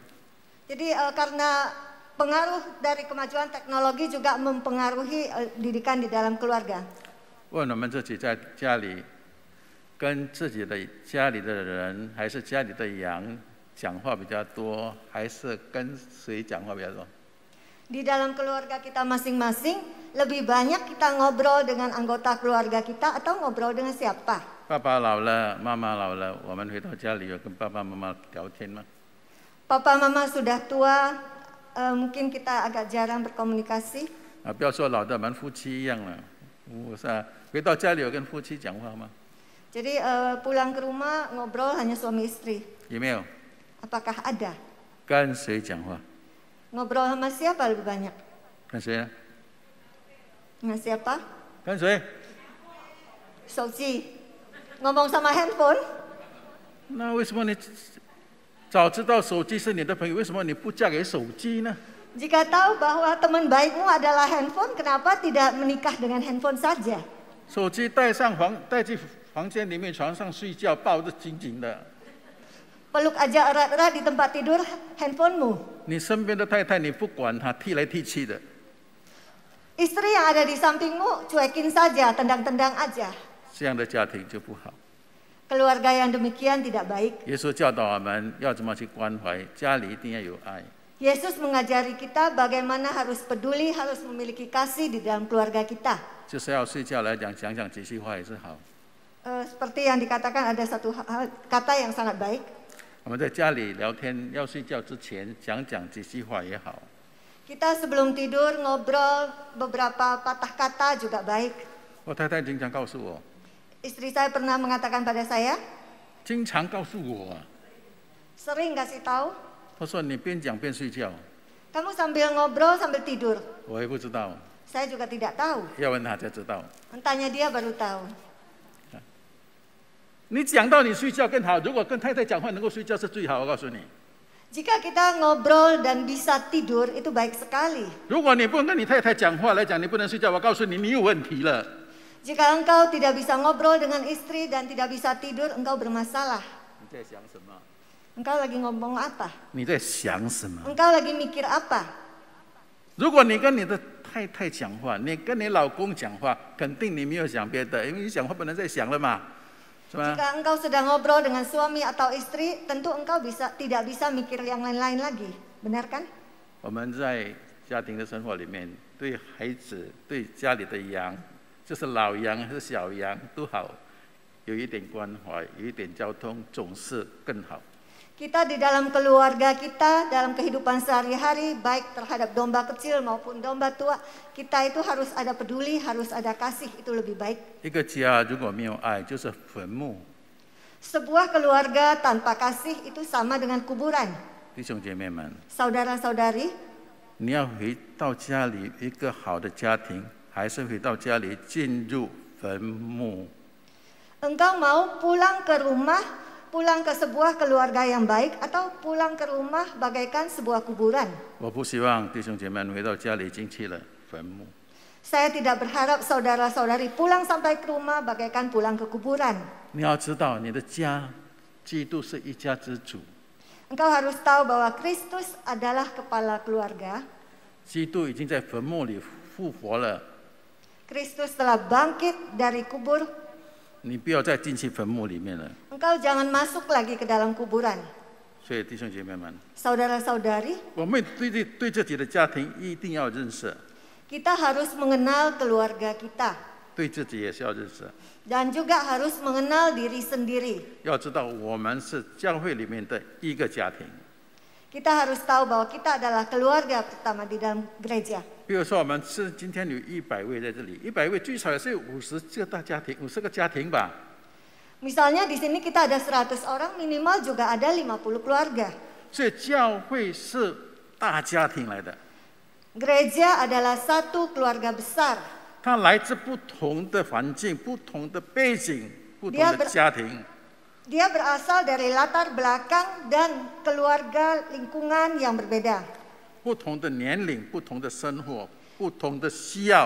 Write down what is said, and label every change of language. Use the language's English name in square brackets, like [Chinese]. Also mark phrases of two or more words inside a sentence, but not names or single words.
[Indonesian] Jadi karena pengaruh dari kemajuan teknologi juga mempengaruhi didikan di dalam keluarga. [Chinese] 问我们自己在家里跟自己的家里的人，还是家里的羊讲话比较多，还是跟谁讲话比较多？ [Indonesian] Di dalam keluarga kita masing-masing, lebih banyak kita ngobrol dengan anggota keluarga kita atau ngobrol dengan siapa? [Chinese] 爸爸老了，妈妈老了，我们回到家里有跟爸爸妈妈聊天吗？ [Indonesian] Papa mama sudah tua, mungkin kita agak jarang berkomunikasi. [Chinese] 啊，不要说老的，我们夫妻一样了。我是啊，回到家里有跟夫妻讲话吗？ [Indonesian] Jadi pulang ke rumah ngobrol hanya suami istri. [Chinese] 有没有？ [Indonesian] Apakah ada? [Chinese] 跟谁讲话？ [Indonesian] Ngobrol sama siapa lebih banyak? [Chinese] 跟谁呢？ [Indonesian] Dengan siapa? [Chinese] 跟谁？ Soji. [Indonesian] Ngomong sama handphone? [Chinese] 那为什么你早知道手机是你的朋友，为什么你不嫁给手机呢？ [Indonesian] Jika tahu bahwa teman baikmu adalah handphone, kenapa tidak menikah dengan handphone saja? [Chinese] 手机带进房间里面床上睡觉，抱得紧紧的。 [Indonesian] Peluk aja erat-erat di tempat tidur handphonemu. [Chinese] 你身边的太太你不管她，踢来踢去的， [Indonesian] Istri yang ada di sampingmu cuekin saja, tendang-tendang aja. [Chinese] 这样的家庭就不好。 [Indonesian] Keluarga yang demikian tidak baik. [Chinese] 耶稣教导我们要怎么去关怀，家里一定要有爱。 [Indonesian] Yesus mengajari kita bagaimana harus peduli, harus memiliki kasih di dalam keluarga kita. [Chinese] 就是要睡觉来讲讲几句话也是好。 [Indonesian] Seperti yang dikatakan ada satu kata yang sangat baik. [Chinese] 我们在家里聊天，要睡觉之前讲几句话也好。 [Indonesian] Kita sebelum tidur ngobrol beberapa patah kata juga baik. [Chinese] 我太太经常告诉我， [Indonesian] Istri saya pernah mengatakan pada saya, [Chinese] 经常告诉我啊， [Indonesian] sering kasih tahu, [Chinese] 她说你边讲边睡觉， [Indonesian] kamu sambil ngobrol sambil tidur. [Chinese] 我也不知道， [Indonesian] Saya juga tidak tahu. [Chinese] 要问她才知道。 [Indonesian] Tanya dia baru tahu. [Chinese] 你讲到你睡觉更好，如果跟太太讲话能够睡觉是最好，我告诉你。 [Indonesian] Jika kita ngobrol dan bisa tidur itu baik sekali. [Chinese] 如果你不能跟你太太讲话来讲，你不能睡觉，我告诉你，你有问题了。 [Indonesian] Jika engkau tidak bisa ngobrol dengan istri dan tidak bisa tidur, engkau bermasalah. [Chinese] 你在想什么？ [Indonesian] Engkau lagi ngomong apa? [Chinese] 你在想什么？ [Indonesian] Engkau lagi mikir apa? [Chinese] 如果你跟你的太太讲话，你跟你老公讲话，肯定你没有想别的，因为你讲话不能再想了嘛，是吧？ [Indonesian] Jika engkau sedang ngobrol dengan suami atau istri, tentu engkau tidak bisa mikir yang lain-lain lagi. Benar kan? [Chinese] 我们在家庭的生活里面，对孩子、对家里的羊，就是老羊还是小羊都好，有一点关怀，有一点交通，总是更好。 [Indonesian] Kita di dalam keluarga kita, dalam kehidupan sehari-hari, baik terhadap domba kecil maupun domba tua, kita itu harus ada peduli, harus ada kasih, itu lebih baik. [Chinese] 一个家如果没有爱，就是坟墓。 [Indonesian] Sebuah keluarga tanpa kasih itu sama dengan kuburan. [Chinese] 弟兄姐妹们， [Indonesian] Saudara-saudari, [Chinese] 你要回到家里一个好的家庭，还是回到家里进入坟墓？ [Indonesian] engkau mau pulang ke rumah, pulang ke sebuah keluarga yang baik, atau pulang ke rumah bagaikan sebuah kuburan? [Chinese] 我不希望弟兄姐妹们回到家里已经去了坟墓。 [Indonesian] Saya tidak berharap saudara-saudari pulang sampai ke rumah bagaikan pulang ke kuburan. [Chinese] 你要知道，你的家，基督是一家之主。 [Indonesian] Engkau harus tahu bahwa Kristus adalah kepala keluarga. [Chinese] 基督已经在坟墓里复活了， [Indonesian] Kristus telah bangkit dari kubur. [Chinese] 你不要再进去坟墓里面了。 [Indonesian] Engkau jangan masuk lagi ke dalam kuburan. [Chinese] 所以弟兄姐妹们， [Indonesian] Saudara-saudari, [Chinese] 我们对自己的家庭一定要认识， [Indonesian] kita harus mengenal keluarga kita. [Chinese] 对自己也是要认识。 [Indonesian] Dan juga harus mengenal diri sendiri. [Chinese] 要知道，我们是教会里面的一个家庭。 [Indonesian] Kita harus tahu bahwa kita adalah keluarga pertama di dalam gereja. [Chinese] 比如说，我们是今天有100位在这里，100位最少也是有50个大家庭，50个家庭吧。 [Indonesian] Misalnya di sini kita ada 100 orang, minimal juga ada 50 keluarga. [Chinese] 所以教会是大家庭来的， [Indonesian] Gereja adalah satu keluarga besar. [Chinese] 它来自不同的环境、不同的背景、不同 [Indonesian] Dia [Chinese] 的家庭。 [Indonesian] Dia berasal dari latar belakang dan keluarga lingkungan yang berbeda. [Chinese] 不同的年龄、不同的生活、不同的需要，